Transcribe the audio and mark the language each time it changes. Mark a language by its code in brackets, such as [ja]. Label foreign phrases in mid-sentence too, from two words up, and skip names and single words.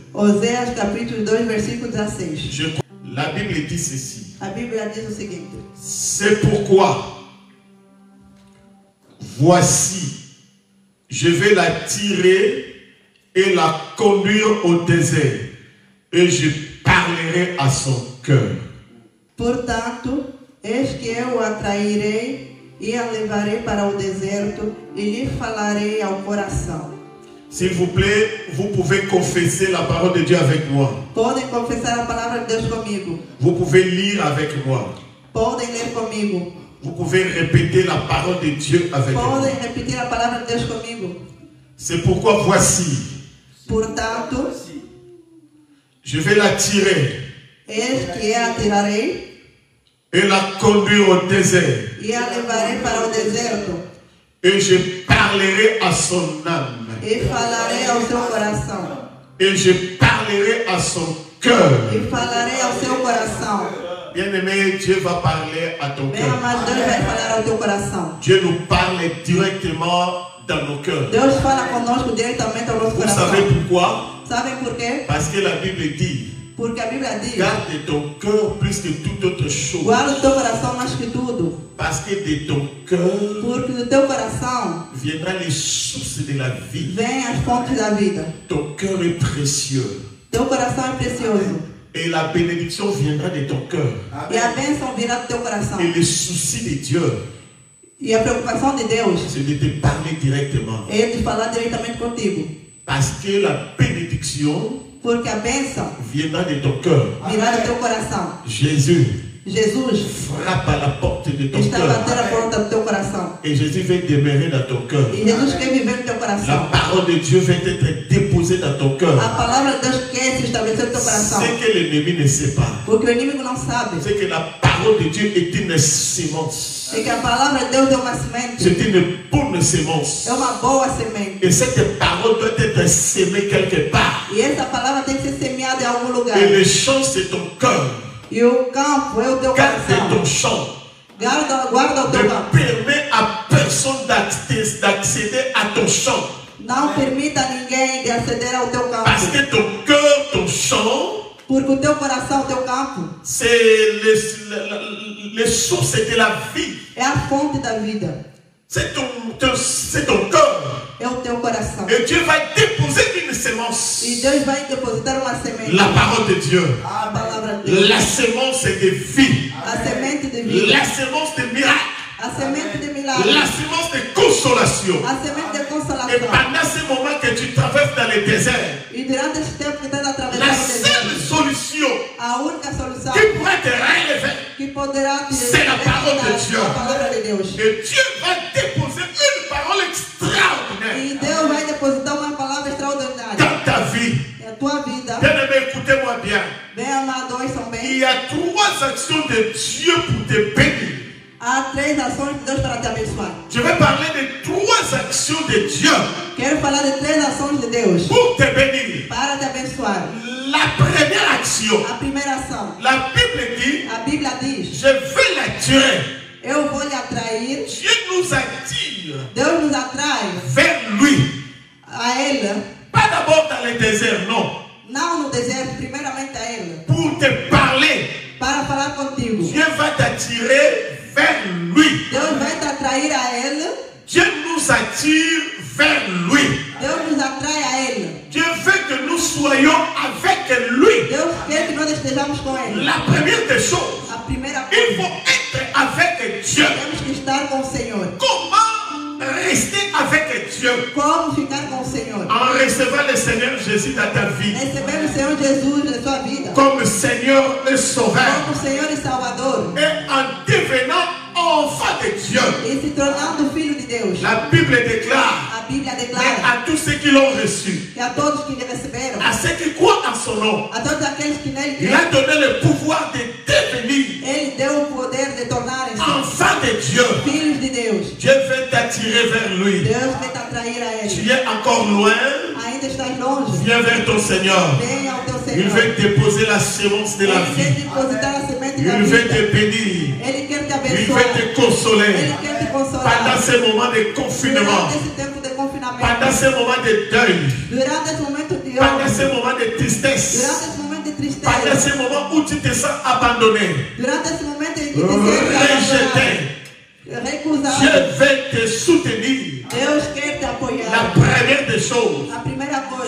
[fr] La Bible dit ceci. C'est pourquoi, voici, je vais la tirer et la conduire au désert, et je parlerai à son cœur. [pt] Portanto, eis que eu a trairei e a levarei para o deserto e lhe falarei ao coração. [fr] S'il vous plaît, vous pouvez confesser la parole de Dieu avec moi. [pt] Podem confessar a palavra de Deus comigo. [fr] Vous pouvez lire avec moi. [pt] Podem ler comigo. [fr] Vous pouvez répéter la parole de Dieu avec moi. [pt] Podem repetir a palavra de Deus comigo. [fr] C'est pourquoi voici. [pt] Portanto, [fr] Je vais l'attirer. [pt] Eis que a tirarei. [fr] Et la conduire au désert. [pt] E a levarei para o deserto. [fr] Et je parlerai à son âme. [pt] E falarei ao seu coração. [fr] Et je parlerai à son cœur. [pt] E falarei ao seu coração. [fr] Bien-aimé, Dieu va parler à ton cœur. [pt] Deus vai falar ao teu coração. [fr] Dieu nous parle directement dans nos cœurs. [pt] Deus fala conosco diretamente ao nosso coração. [fr] Vous savez pourquoi? [pt] Sabem por quê? [fr] Parce que la Bible dit. [pt] Porque a Bíblia diz. [fr] Garde ton cœur plus que toute autre chose. [pt] Guarda o teu coração mais que tudo. [fr] Parce que de ton cœur. [pt] Porque do teu coração. [fr] Viendrán les sources de la vie. [pt] Vem as fontes da vida. [fr] Ton cœur est précieux. [pt] Teu coração é precioso. [fr] Et la bénédiction viendra de ton cœur. [pt] E a bênção virá do teu coração. [fr] Et le souci de Dieu. [pt] E a preocupação de Deus. [fr] C'est de te parler directement. [pt] É de falar diretamente contigo. [fr] Parce que la bénédiction. [pt] Porque a bênção [fr] viendra de ton cœur. [pt] Virá do teu coração. [fr] Jesus frappe à la porte de ton [pt] está [fr] cœur. [pt] a bater a porta do teu coração. [fr] Et Jésus veut demeurer dans ton cœur. [pt] E Jesus quer viver no teu coração. [fr] La parole de Dieu veut être déposée dans ton cœur. [pt] A palavra de Deus quer se estabelecer no teu coração. [fr] Ce que l'ennemi ne sait pas. [pt] Porque o inimigo não sabe. [fr] C'est que la parole de Dieu est une semence. [pt] É que a palavra de Deus é uma semente. [fr] C'est une bonne semence. [pt] É uma boa semente. [fr] Et cette parole doit être semée quelque part. [pt] E essa palavra tem que ser semeada em algum lugar. [fr] Et le champ c'est ton cœur. [pt] E o campo é o teu coração. [fr] Garde ton champ. [pt] Guarda o teu campo. [fr] Ne permets à personne d'accéder à ton champ. [pt] Não permita a ninguém de aceder ao teu campo. [fr] Parce que ton cœur, ton champ. [pt] Porque o teu coração, o teu campo. [fr] C'est les sources de la vie. [pt] É a fonte da vida. [fr] C'est ton cœur. [pt] É o teu coração. [fr] Et Dieu va déposer une semence. [pt] E Deus vai depositar uma semente. [fr] La parole de Dieu. [pt] A palavra de Deus. [fr] La semence de vie. [pt] A semente de vida. [fr] La semence de miracle. [pt] A semente de milagre. [fr] La semence de consolation. [pt] A semente de consolação. [fr] Et pendant ce moment que tu traverses dans le désert, [pt] E durante esse tempo que estás atravessando [fr] la [pt] o deserto, [fr] seule solution [pt] a única solução [fr] qui pourrait te relever, [pt] que poderá te [fr] c'est la parole de Dieu. [pt] a palavra de Deus. [fr] Et Dieu va déposer une parole extraordinaire [pt] E Deus vai depositar uma palavra extraordinária [fr] dans ta vie. [pt] na tua vida. [fr] Bien-aimé, écoutez-moi bien. [pt] Bem amado, ouçam bem. [fr] Il y a 3 actions de Dieu pour te bénir. [pt] Há 3 ações de Deus para te abençoar. [fr] Je vais parler de 3 actions de Dieu [pt] Quero falar de 3 ações de Deus [fr] pour te bénir. [pt] para te abençoar. [fr] La première action, [pt] A primeira ação, [fr] la Bible dit, [pt] a Bíblia diz: [fr] je vais l'attirer. [pt] eu vou lhe atrair. [fr] Dieu nous attire [pt] Deus nos atrai [fr] vers lui. [pt] a Ele, [fr] Pas d'abord dans le désert, non. [pt] não no deserto, primeiramente a Ele, [fr] Pour te parler, [pt] para falar contigo. [fr] Dieu va t'attirer vers lui. [pt] Deus vai te atrair a Ele. [fr] Dieu nous attire vers lui. [pt] Deus nos atrai a Ele. [fr] Dieu veut que nous soyons avec lui. [pt] Deus quer que nós estejamos com Ele. [fr] La première des choses, [pt] A primeira [fr] il [pt] coisa, [fr] faut être avec Dieu. [pt] temos que estar com o Senhor. [fr] Comment rester avec Dieu? [pt] Como ficar com o Senhor? [fr] En recevant le Seigneur Jésus dans ta vie [pt] Recebendo o Senhor Jesus na sua vida [fr] comme Seigneur et Sauveur [pt] como Senhor e Salvador [fr] et en devenant enfant de Dieu. [pt] e se tornando filho de Deus. [fr] La Bible déclare [pt] A Bíblia [fr] mais [pt] declara [fr] à tous ceux qui l'ont reçu, [pt] que a todos que lhe receberam, [fr] à ceux qui croient en son nom, [pt] a todos aqueles que nele [fr] il [pt] creem, [fr] a donné le pouvoir de devenir [pt] Ele deu o poder de tornarem-se [fr] enfant de Dieu. [pt] filhos de Deus. [fr] Dieu veut t'attirer vers lui. [pt] Deus vai te atrair a [fr] Tu [pt] Ele. [fr] es encore loin, [pt] Ainda estás longe. [fr] viens vers ton Seigneur. [pt] Venha ao teu [fr] Il [pt] Senhor. [fr] veut déposer la semence de la [pt] Ele quer [fr] vie. [pt] depositar a semente da [fr] Il veut [pt] vida. [fr] te bénir. [pt] Ele quer te [fr] Il [pt] abençoar. [fr] veut te consoler. [pt] Ele quer te consolar. [fr] Pendant ces moments de confinement, [pt] Durante esse tempo de confinamento. [fr] pendant ces moments de deuil, [pt] Durante esse momento de [fr] pendant ces [pt] ódio. [fr] moments de tristesse, [pt] Durante esse momento de [fr] pendant [pt] tristeza. [fr] ces moments où tu te sens abandonné, [pt] Durante esse momento em que te sentes [fr] rejeté, [pt] recusado. [fr] Dieu veut te soutenir. [pt] Deus quer te [fr] La [pt] apoiar. [fr] première des choses, [pt] A primeira coisa.